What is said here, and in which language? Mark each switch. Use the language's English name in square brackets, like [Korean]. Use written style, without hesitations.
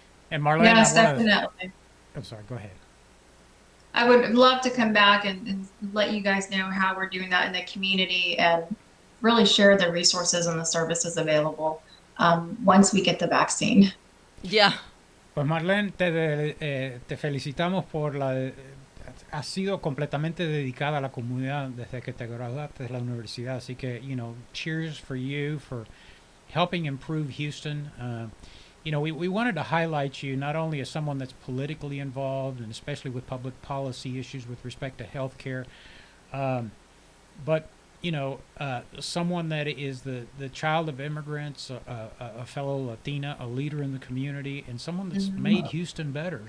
[English] And Marlene, I Yes, want to, definitely. I'm sorry, go ahead. I would love to come back and let you guys know how we're doing that in the community and really share the resources and the services available once we get the vaccine. Yeah. [Spanish] Pues Marlene, te felicitamos por has sido completamente dedicada a la comunidad desde que te graduaste de la universidad. Así que, [English] cheers for you for helping improve Houston. We wanted to highlight you not only as someone that's politically involved and especially with public policy issues with respect to health care, but someone that is the child of immigrants, a fellow Latina, a leader in the community, and someone that's made Houston better.